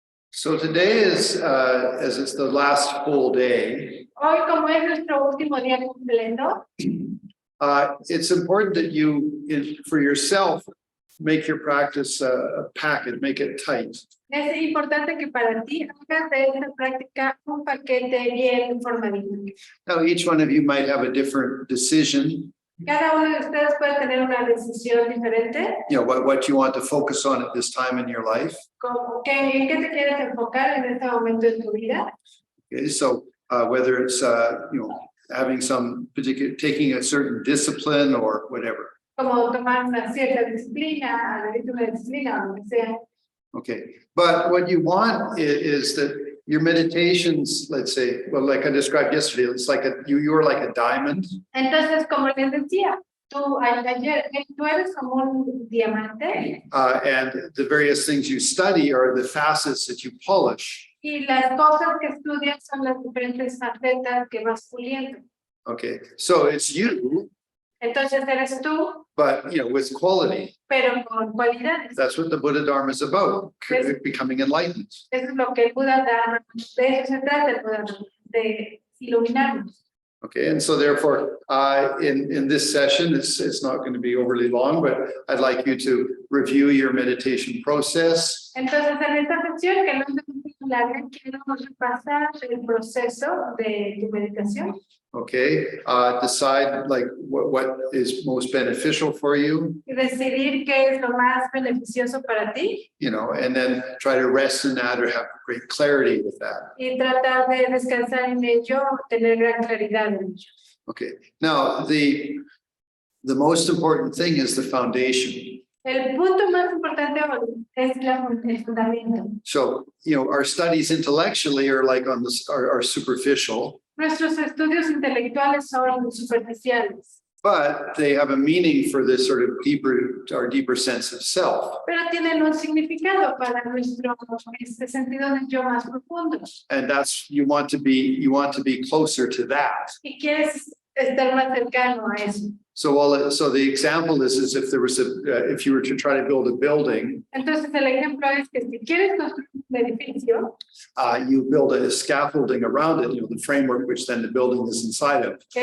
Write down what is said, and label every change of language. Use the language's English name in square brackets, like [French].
[English] So today is, as it's the last full day, [Spanish] Hoy, como es nuestro último día completo, [English] it's important that you, for yourself, make your practice a packet, make it tight. [Spanish] Es importante que para ti hagas de esta práctica un paquete bien formadito. [English] Now, each one of you might have a different decision, [Spanish] Cada uno de ustedes puede tener una decisión diferente, [English] what you want to focus on at this time in your life. [Spanish] como que en qué te quieres enfocar en este momento de tu vida. [English] Okay, so whether it's having some particular, taking a certain discipline or whatever. [Spanish] Como tomar una cierta disciplina, adherirte a una disciplina o lo que sea. [English] Okay, but what you want is that your meditations, let's say, well, like I described yesterday, it's like you're like a diamond. [Spanish] Entonces, como les decía, tú eres como un diamante [English] And the various things you study are the facets that you polish. [Spanish] y las cosas que estudias son las diferentes facetas que vas puliendo. [English] Okay, so it's you, [Spanish] Entonces eres tú, [English] but with quality. [Spanish] pero con cualidades. [English] That's what the Buddha Dharma is about, becoming enlightened. [Spanish] Eso es lo que el Buda da, de eso se trata el Buda, de iluminarnos. [English] Okay, and so therefore, in this session, it's not going to be overly long, but I'd like you to review your meditation process. [Spanish] Entonces, en esta sesión, que no es muy larga, quiero repasar el proceso de tu meditación. [English] Okay, decide like what is most beneficial for you, [Spanish] Y decidir qué es lo más beneficioso para ti [English] and then try to rest in that or have great clarity with that. [Spanish] y tratar de descansar en ello, tener gran claridad en ello. [English] Okay, now the most important thing is the foundation. [Spanish] El punto más importante es el fundamento. [English] So, our studies intellectually are like are superficial, [Spanish] Nuestros estudios intelectuales son superficiales, [English] but they have a meaning for this sort of deeper sense of self. [Spanish] pero tienen un significado para nuestro sentido de yo más profundo. [English] And that's you want to be closer to that. [Spanish] Y quieres estar más cercano a eso. [English] So the example is if there was if you were to try to build a building, [Spanish] Entonces el ejemplo es que si quieres construir un edificio, [English] you build a scaffolding around it, the framework which then the building is inside of.